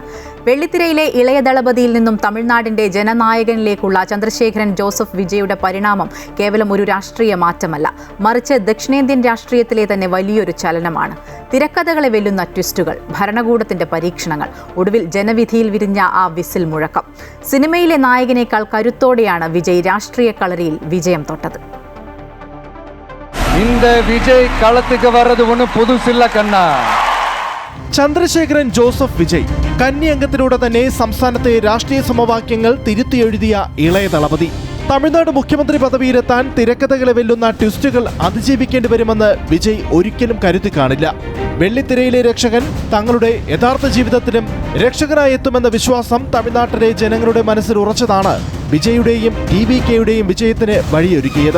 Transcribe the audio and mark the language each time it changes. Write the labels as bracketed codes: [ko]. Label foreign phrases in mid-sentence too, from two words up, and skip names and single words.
[ml] വെള്ളിത്തിരയിലെ ഇളയ ദളപതിയിൽ നിന്നും തമിഴ്നാടിന്റെ ജനനായകനിലേക്കുള്ള ചന്ദ്രശേഖരൻ ജോസഫ് വിജയുടെ പരിണാമം കേവലം ഒരു രാഷ്ട്രീയ മാറ്റമല്ല, മറിച്ച് ദക്ഷിണേന്ത്യൻ രാഷ്ട്രീയത്തിലെ തന്നെ വലിയൊരു ചലനമാണ്. തിരക്കഥകളെ വെല്ലുന്ന ട്വിസ്റ്റുകൾ, ഭരണകൂടത്തിന്റെ പരീക്ഷണങ്ങൾ, ഒടുവിൽ ജനവിധിയിൽ വിരിഞ്ഞ ആ വിസിൽ മുഴക്കം. സിനിമയിലെ നായകനേക്കാൾ കരുത്തോടെയാണ് വിജയ് രാഷ്ട്രീയ കളരിയിൽ വിജയം തൊട്ടത്. [ta] இந்த விஜய் களத்துக்கு வர்றது ஒன்றும் புதுசில்ல கண்ணா. [ml] ചന്ദ്രശേഖരൻ ജോസഫ് വിജയ് കന്നി അംഗത്തിലൂടെ തന്നെ സംസ്ഥാനത്തെ രാഷ്ട്രീയ സമവാക്യങ്ങൾ തിരുത്തിയെഴുതിയ ഇളയ ദളപതി. തമിഴ്നാട് മുഖ്യമന്ത്രി പദവിയിലെത്താൻ തിരക്കഥകളെ വെല്ലുന്ന ട്വിസ്റ്റുകൾ അതിജീവിക്കേണ്ടി വരുമെന്ന് വിജയ് ഒരിക്കലും കരുതി കാണില്ല. വെള്ളിത്തിരയിലെ രക്ഷകൻ തങ്ങളുടെ യഥാർത്ഥ ജീവിതത്തിലും രക്ഷകനായി എത്തുമെന്ന വിശ്വാസം തമിഴ്നാട്ടിലെ ജനങ്ങളുടെ മനസ്സിൽ ഉറച്ചതാണ് വിജയുടെയും TVKയുടെയും വിജയത്തിന് വഴിയൊരുക്കിയത്.